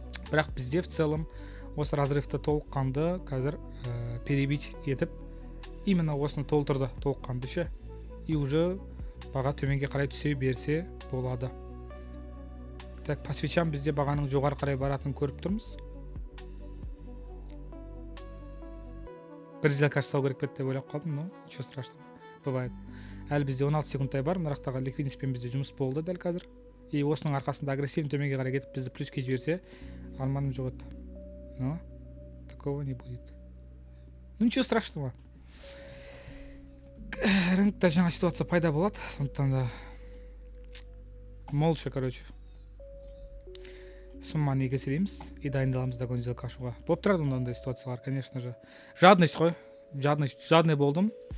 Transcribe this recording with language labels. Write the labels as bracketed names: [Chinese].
[Kazakh] Бірақ бізде в целом осы разрывты толыққанды қазір перебить етіп, именно осыны толтырды, толыққанды ше. И уже баға төменге қарай түсе берсе болады. [Russian] Так, по свечам [Kazakh] бізде бағаның жоғары қарай баратынын көріп тұрмыз. Бір сделка ашсау керек пе деп ойлап қалдым, [Russian] но ничего страшного. Бывает. [Kazakh] Әлі бізде 16 секундтай бар. Нарықтағы ликвидностьпен бізде жұмыс болды дәл қазір. И осының арқасында агрессивный төменге қарай кетіп бізді плюске жіберсе, арманым жоқ еді. [Russian] Но такого не будет. Ну ничего страшного. [Kazakh] Рынокта жаңа ситуация пайда болады. Сондықтан да молча, короче, сумманы кесіреміз и дайындаламыз да сделка ашуға. Болып тұрады ондай ситуациялар, [Russian] конечно же. [Kazakh] Жадность қой. Жадный болдым.